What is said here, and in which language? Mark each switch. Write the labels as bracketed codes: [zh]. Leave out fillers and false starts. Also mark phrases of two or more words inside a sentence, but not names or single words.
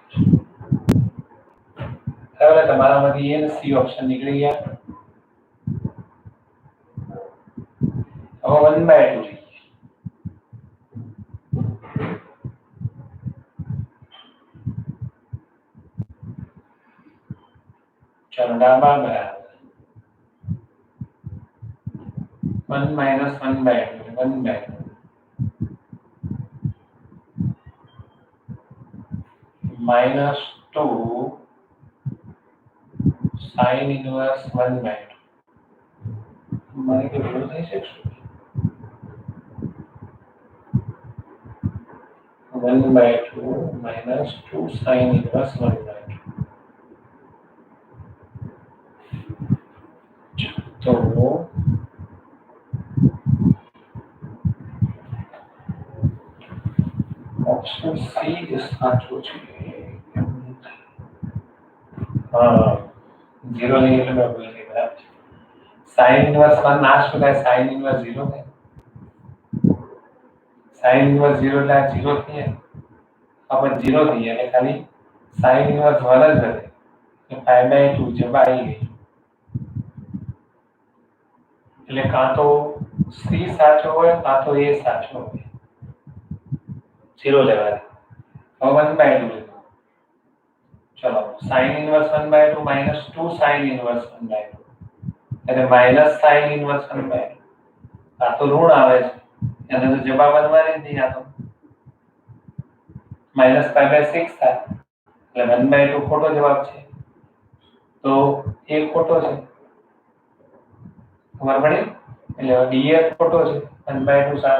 [gu] હવે તમારામાંથી એ સી ઓપ્શન નીકળી ગયા હવે 1 બાય 2 ચરડામાં બરાબર [en] 1 minus 1 by 2 1 by 2 minus 2 sin inverse 1 by 2 [gu] મને કે ભૂલ થઈ છે [en] 1 by 2 minus 2 sin inverse 1 by [gu] 2 [hi] तो ऑप्शन सी [gu] સાચું છે હા 0 નહીં એટલે મેં ભૂલ થઈ બરાબર છે [en] sin inverse 1 [gu] ના શું થાય [en] sin inverse 0 [gu] થાય [en] sin inverse 0 [gu] એટલે 0 થાય अपन 0 થઈ એટલે ખાલી [en] sin inverse 1 [gu] જ રહે તો [en] pi by 2 [gu] જવાબ આવી ગઈ એટલે કાં તો સી સાચો હોય કાં તો એ સાચો હોય 0 લેવા હવે 1 by 2 લેવા ચલો [en] sin inverse 1 by 2 [gu] minus 2 sin inverse 1 by 2 એટલે [en] minus sin inverse 1 by 2 [gu] આ તો ઋણ આવે છે એને તો જવાબ બનવાની જ નહીં આ તો [en] minus pi by 6 [gu] થાય એટલે 1 by 2 ખોટો જવાબ છે તો એ ખોટો છે ખબર પડી એટલે ડીએફ ખોટો છે 1 by 2 સાચો